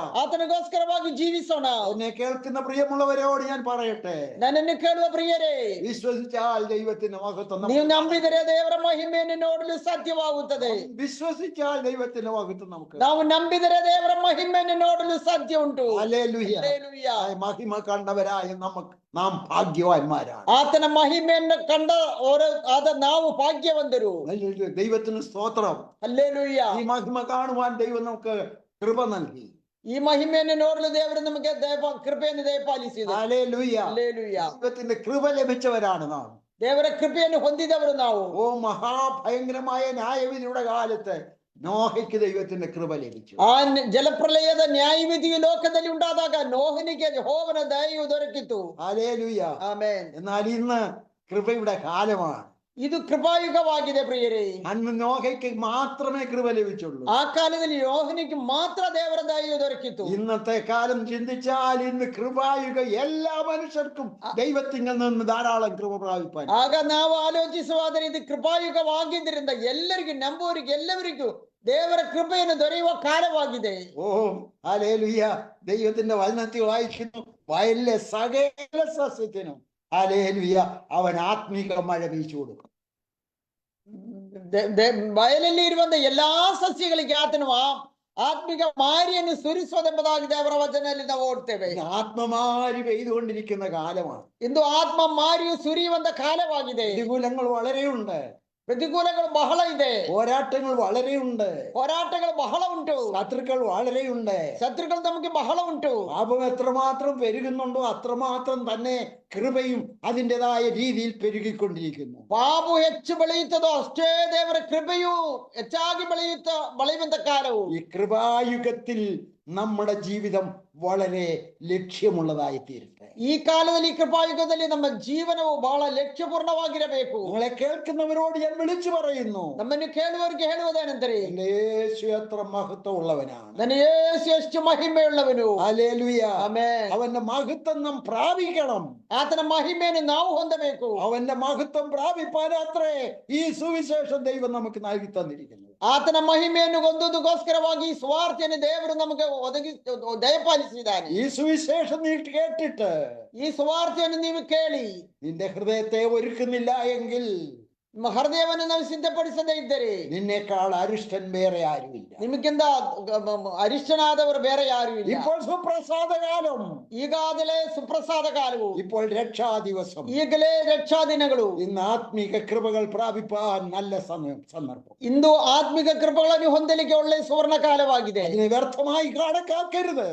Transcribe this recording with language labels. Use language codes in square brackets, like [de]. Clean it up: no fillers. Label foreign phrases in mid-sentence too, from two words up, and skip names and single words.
[kn] ಆತನಿಗೋಸ್ಕರವಾಗಿ ಜೀವಿಸೋಣ. [ml] എന്നെ കേൾക്കുന്ന പ്രിയമുള്ളവരോട് ഞാൻ പറയട്ടെ, [kn] ನನ್ನನ್ನು ಕೇಳುವ ಪ್ರಿಯರೇ, [ml] വിശ്വസിച്ചാൽ ദൈവത്തിന്റെ മഹത്വം [kn] ನೀವು ನಂಬಿದರೆ ದೇವರ ಮಹಿಮೆಯನ್ನು ನೋಡಲು ಸಾಧ್ಯವಾಗುತ್ತದೆ. [ml] വിശ്വസിച്ചാൽ ദൈവത്തിന്റെ മഹത്വം നമുക്ക്, [kn] ನಾವು ನಂಬಿದರೆ ದೇವರ ಮಹಿಮೆಯನ್ನು ನೋಡಲು ಸಾಧ್ಯ ಉಂಟು. [ml] ഹല്ലേലൂയ. [kn] ಹಲ್ಲೆಲೂಯಾ. [ml] മഹിമ കണ്ടവരായ നാം ഭാഗ്യവാന്മാരാണ്. [kn] ಆತನ ಮಹಿಮೆಯನ್ನು ಕಂಡ ಆದ ನಾವು ಭಾಗ್ಯವಂತರು. [ml] ദൈവത്തിന് സ്തോത്രം. [kn] ಹಲ್ಲೆಲೂಯಾ. [ml] ഈ മഹിമ കാണുവാൻ ദൈവം നമുക്ക് കൃപ നൽകി. [kn] ಈ ಮಹಿಮೆಯನ್ನು ನೋಡಲು ದೇವರು ನಮಗೆ ಕೃಪೆಯನ್ನು ದಯಪಾಲಿಸಿದ. [ml] ഹല്ലേലൂയ. [kn] ಹಲ್ಲೆಲೂಯಾ. [ml] ദൈവത്തിന്റെ കൃപ ലഭിച്ചവരാണ് നാം. [kn] ದೇವರ ಕೃಪೆಯನ್ನು ಹೊಂದಿದವರು ನಾವು. [ml] ഓ, മഹാഭയങ്കരമായ ന്യായവിധിയുടെ കാലത്ത് നോഹയ്ക്ക് ദൈവത്തിന്റെ കൃപ ലഭിച്ചു. [kn] ಆ ಜಲಪ್ರಲಯದ ನ್ಯಾಯವಿಧಿಯು ಲೋಕದಲ್ಲಿ ಉಂಟಾದಾಗ ನೋಹನಿಗೆ ಯೆಹೋವನ ದಯೆಯು ದೊರಕಿತು. [ml] ഹല്ലേലൂയ. [kn] ಆಮೆನ್. [ml] എന്നാൽ ഇന്ന് കൃപയുടെ കാലമാണ്. [kn] ಇದು ಕೃಪಾಯುಗವಾಗಿದೆ ಪ್ರಿಯರೇ. [ml] അന്ന് നോഹയ്ക്ക് മാത്രമേ കൃപ ലഭിച്ചുള്ളൂ. [kn] ಆ ಕಾಲದಲ್ಲಿ ಯೋಹನಿಗೆ ಮಾತ್ರ ದೇವರ ದಯೆಯು ದೊರಕಿತು. [ml] ഇന്നത്തെ കാലം ചിന്തിച്ചാൽ ഇന്ന് കൃപായുഗ എല്ലാ മനുഷ്യർക്കും ദൈവത്തിൽ നിന്ന് ധാരാളം കൃപ പ്രാപിപ്പാൻ. [kn] ಆಗ ನಾವು ಆಲೋಚಿಸುವಾದರೆ ಇದು ಕೃಪಾಯುಗವಾಗಿದ್ದರಿಂದ ಎಲ್ಲರಿಗೂ, ನಂಬುವರಿಗೆ ಎಲ್ಲರಿಗೂ ದೇವರ ಕೃಪೆಯನ್ನು ದೊರೆಯುವ ಕಾಲವಾಗಿದೆ. [ml] ഓ, ഹല്ലേലൂയ. ദൈവത്തിന്റെ വചനത്തിൽ വായിക്കുന്നു, വയലിലെ സകല സസ്യത്തിനും ഹല്ലേലൂയ അവൻ ആത്മീക മഴ വീശു കൊടുക്കും. [kn] ಬಯಲಲ್ಲಿ ಇರುವಂತ ಎಲ್ಲಾ ಸಸ್ಯಗಳಿಗೆ ಆತನು ಆತ್ಮಿಕ ಮಾರಿಯನ್ನು ಸುರಿಸುವುದೆಂಬುದಾಗಿ ದೇವರ ವಚನದಲ್ಲಿ ನಾವು ಓಡ್ತೇವೆ. [ml] ആത്മമാരി പെയ്തുകൊണ്ടിരിക്കുന്ന കാലമാണ്. [kn] ಇಂದು ಆತ್ಮ ಮಾರಿಯು ಸುರಿಯುವಂತ ಕಾಲವಾಗಿದೆ. [ml] പ്രതികൂലങ്ങൾ വളരെയുണ്ട്, [kn] ಪ್ರತಿಕೂಲಗಳು ಬಹಳ ಇದೆ, [ml] പോരാട്ടങ്ങൾ വളരെയുണ്ട്, [kn] ಹೋರಾಟಗಳು ಬಹಳ ಉಂಟು, [ml] ശത്രുക്കൾ വളരെയുണ്ട്. [kn] ಶತ್ರುಗಳು ನಮಗೆ ಬಹಳ ಉಂಟು. [ml] പാപം എത്രമാത്രം പെരുകുന്നുണ്ടോ അത്രമാത്രം തന്നെ കൃപയും അതിൻ്റെതായ രീതിയിൽ പെരുകിക്കൊണ്ടിരിക്കുന്നു. [kn] ಪಾಪು ಹೆಚ್ಚು ಬೆಳೆಯುತ್ತದೋ ಅಷ್ಟೇ ದೇವರ ಕೃಪೆಯು ಹೆಚ್ಚಾಗಿ ಬೆಳೆಯುವಂತ ಕಾಲವು. [ml] ഈ കൃപായുഗത്തിൽ നമ്മുടെ ജീവിതം വളരെ ലക്ഷ്യമുള്ളതായി തീരട്ടെ. [kn] ಈ ಕಾಲದಲ್ಲಿ, ಕೃಪಾಯುಗದಲ್ಲಿ ನಮ್ಮ ಜೀವನವು ಬಹಳ ಲಕ್ಷ್ಯಪೂರ್ಣವಾಗಿರಬೇಕು. [ml] നിങ്ങളെ കേൾക്കുന്നവരോട് ഞാൻ വിളിച്ചു പറയുന്നു, [kn] ನಮ್ಮನ್ನು ಕೇಳುವವರಿಗೆ ಹೇಳುವುದೇನೆಂದರೆ, [ml] എന്റെ യേശു എത്ര മഹത്വമുള്ളവനാണ്. [kn] ನನ್ನ ಯೇಸು ಎಷ್ಟು ಮಹಿಮೆಯುಳ್ಳವನು. [ml] ഹല്ലേലൂയ. [kn] ಆಮೆನ್. [ml] അവന്റെ മഹത്വം നാം പ്രാപിക്കണം. [kn] ಆತನ ಮಹಿಮೆಯನ್ನು ನಾವು ಹೊಂದಬೇಕು. [ml] അവന്റെ മഹത്വം പ്രാപിപ്പാനത്രേ ഈ സുവിശേഷം ദൈവം നമുക്ക് നൽകി തന്നിരിക്കുന്നു. [kn] ಆತನ ಮಹಿಮೆಯನ್ನು ಹೊಂದುವುದಕ್ಕೋಸ್ಕರವಾಗಿ ಈ ಸುವಾರ್ತೆಯನ್ನು ದೇವರು ನಮಗೆ ದಯಪಾಲಿಸಿದ್ದಾನೆ. [ml] ഈ സുവിശേഷം നീ കേട്ടിട്ട് [kn] ಈ ಸುವಾರ್ತೆಯನ್ನು ನೀವು ಕೇಳಿ [ml] നിന്റെ ഹൃദയത്തെ ഒരുക്കുന്നില്ല എങ്കിൽ, [kn] ನಿಮ್ಮ ಹೃದಯವನ್ನು ನಾವು ಸಿದ್ಧಪಡಿಸದೇ ಇದ್ದರೆ, [ml] നിന്നേക്കാൾ അരിഷ്ടൻ വേറെ ആരുമില്ല. [kn] ನಿಮಗಿಂತ ಅರಿಷ್ಟನಾದವರು ಬೇರೆ ಯಾರು ಇಲ್ಲ. [ml] ഇപ്പോൾ സുപ്രസാദകാലം, [kn] ಈಗಾಗಲೇ ಸುಪ್ರಸಾದ ಕಾಲವು, [ml] ഇപ്പോൾ രക്ഷാദിവസം, [kn] ಈಗಲೇ ರಕ್ಷಾ ದಿನಗಳು. [ml] ഇന്ന് ആത്മീക കൃപകൾ പ്രാപിപ്പാൻ നല്ല സന്ദർഭം. [kn] ಇಂದು ಆತ್ಮಿಕ ಕೃಪೆಗಳನ್ನು ಹೊಂದಲಿಕ್ಕೆ ಒಳ್ಳೆ ಸುವರ್ಣ ಕಾಲವಾಗಿದೆ. [ml] അതിനെ വ്യർത്ഥമായി കണക്കാക്കരുത്.